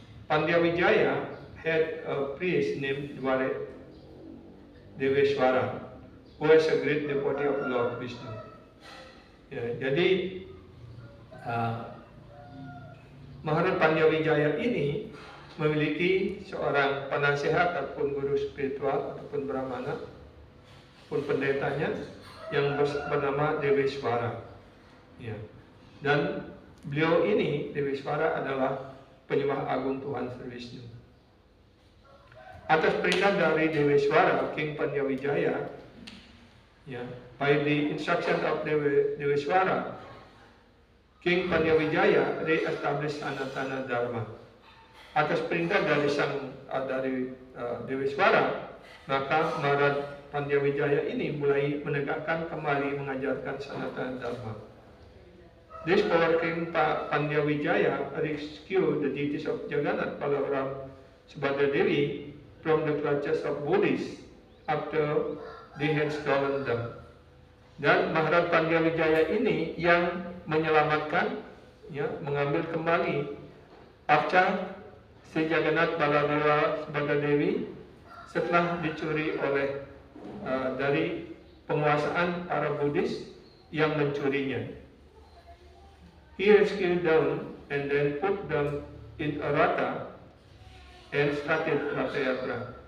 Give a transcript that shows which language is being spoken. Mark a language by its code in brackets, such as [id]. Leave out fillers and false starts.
[en] Pandya Wijaya had a priest named Deveshwara, who was a great devotee of Lord Vishnu. [id] Ya, jadi Maharata Pandyawijaya ini memiliki seorang penasehat ataupun guru spiritual ataupun brahmana pun pendetanya yang bernama Deveswara. Ya. Dan beliau ini, Deveswara, adalah penyembah agung Tuhan Sri Vishnu. Atas perintah dari Deveswara, [en] King Pandyawijaya, ya, by the instruction of Deveswara, King Pandyawijaya re-established Sanatana Dharma. [id] Atas perintah dari Deveswara, maka Maharata Pandyawijaya ini mulai menegakkan kembali mengajarkan Sanatana Dharma. [en] This power King Pandyawijaya rescued the deities of Jagannath, Balaram, Subhadra Devi from the clutches of Buddhists after they had stolen them. [id] Dan Maharata Pandyawijaya ini yang menyelamatkan, ya, mengambil kembali arca Sri Jagannath Baladewa Subhadra Dewi setelah dicuri oleh dari penguasaan para Buddhis yang mencurinya. [en] He rescued them and then put them in a rata and started Ratha Yatra.